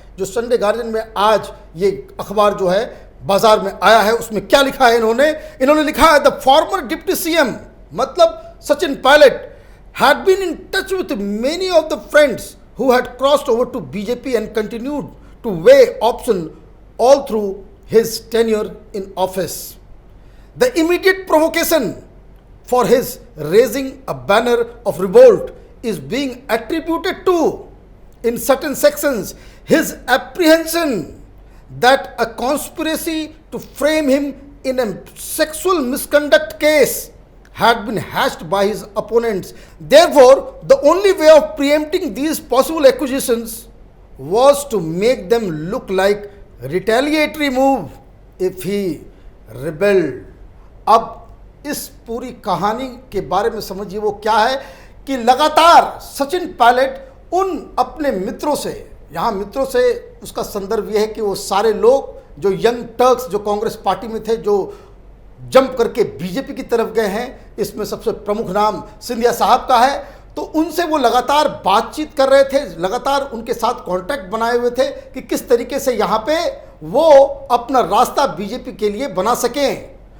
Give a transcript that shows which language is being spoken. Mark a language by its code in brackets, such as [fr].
[hi] जो Sunday guardian में आज ये अखबार जो है बाजार में आया है उसमें क्या लिखा है इन्होंने लिखा है [en] the former deputy CM, [hi] मतलब Sachin Pilot [en] had been in touch with many of the friends who had crossed over to BJP and continued to weigh option all through his tenure in office. The immediate provocation for his raising a banner of revolt is being attributed to, in certain sections, his apprehension that a conspiracy to frame him in a sexual misconduct case had been hatched by his opponents. Therefore, the only way of preempting these possible accusations was to make them look like retaliatory move if he rebelled. [hi] अब इस पूरी कहानी के बारे में समझिए वो क्या है कि लगातार सचिन पायलट उन अपने मित्रों से, यहाँ मित्रों से उसका संदर्भ यह है कि वो सारे लोग जो यंग टर्क्स जो कांग्रेस पार्टी में थे जो जंप करके बीजेपी की तरफ गए हैं, इसमें सबसे प्रमुख नाम सिंधिया साहब का है, तो उनसे वो लगातार बातचीत कर रहे थे, लगातार उनके साथ कांटेक्ट बनाए हुए थे कि किस तरीके से यहाँ पे वो अपना रास्ता बीजेपी के लिए बना सकें।